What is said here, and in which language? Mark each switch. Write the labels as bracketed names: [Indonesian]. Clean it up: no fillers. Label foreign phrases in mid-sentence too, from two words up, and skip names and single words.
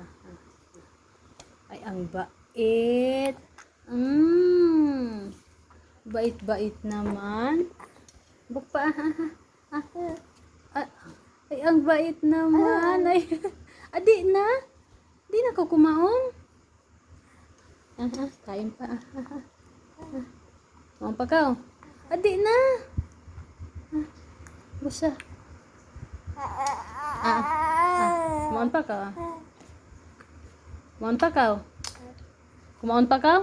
[Filipino] Ay, ang bait. Bait-bait naman. Bukpa. Ay, ang bait naman. [Waray] Ay, adi na. Di na ko kumaon. [Filipino] Kain pa. [Waray] Kumaon pa ka. Adi na. Busa. Kumaon pa ka. Kumaon pa ka. Kumaon pa ka.